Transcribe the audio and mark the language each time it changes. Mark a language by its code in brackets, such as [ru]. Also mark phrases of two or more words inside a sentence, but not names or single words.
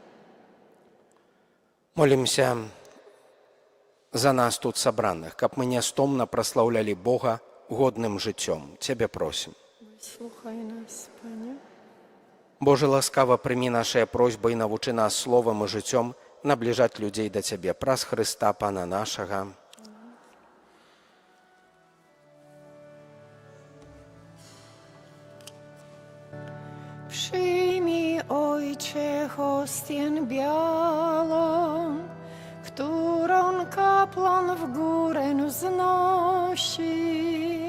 [be] Молімся за нас тут сабраных, каб мы нястомна праслаўлялі Бога годным жыццём. Цябе просім. Выслухай нас, Пане. Боже, ласкава прымі нашыя просьбы і навучы нас словам і жыццём набліжаць людзей да Цябе праз Хрыста, Пана нашага. [pl] Przyjmij, Ojcze, hostię białą, którą kapłan w górę wznosi.